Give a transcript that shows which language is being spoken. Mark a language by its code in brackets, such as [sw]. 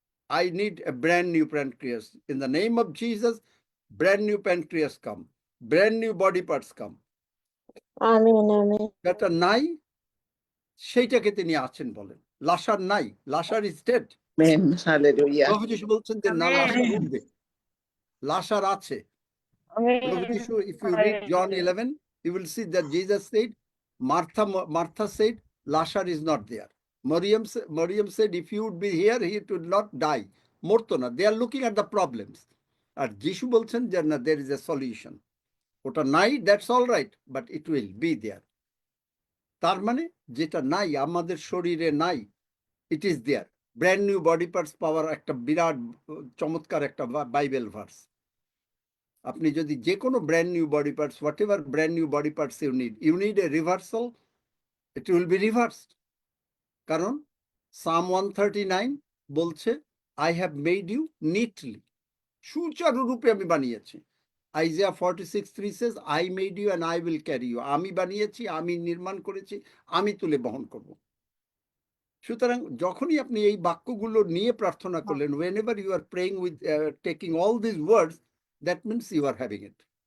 [en] I need a brand new pancreas. In the name of Jesus, brand new pancreas come, brand new body parts come. [bn] Amen amen. যেটা নাই সেইটাকে তিনি আছেন বলেন। লাসার নাই, লাসার [en] Is dead. [bn] প্রভু যিশু বলছেন যে না, লাসার উঠবে, লাসার আছে। [en] প্রভু যিশু, if you read John 11, you will see that Jesus said, Martha said, Lazarus is not there. Maryam said, if he would be here, he would not die. [bn] মরতো না। [en] They are looking at the problems. [bn] আর যিশু বলছেন যে না, [en] there is a solution. [bn] ওটা নাই, [en] that's all right, but it will be there. [bn] তার মানে যেটা নাই আমাদের শরীরে নাই, [en] it is there. [bn] Brand new body parts পাওয়ার একটা বিরাট চমৎকার একটা বাইবেল ভার্স। আপনি যদি যে কোনো [en] Brand new body parts, whatever brand new body parts you need a reversal, it will be reversed. [bn] কারণ সাম 139 বলছে, [en] I have made you neatly, [bn] সুচারুরূপে আমি বানিয়েছি। [en] Isaiah 46:3 says, I made you and I will carry you. [bn] আমি বানিয়েছি, আমি নির্মাণ করেছি, আমি তুলে বহন করব। সুতরাং যখনই আপনি এই বাক্যগুলো নিয়ে প্রার্থনা করলেন, [en] whenever you are praying with taking all these words, that means you are having it.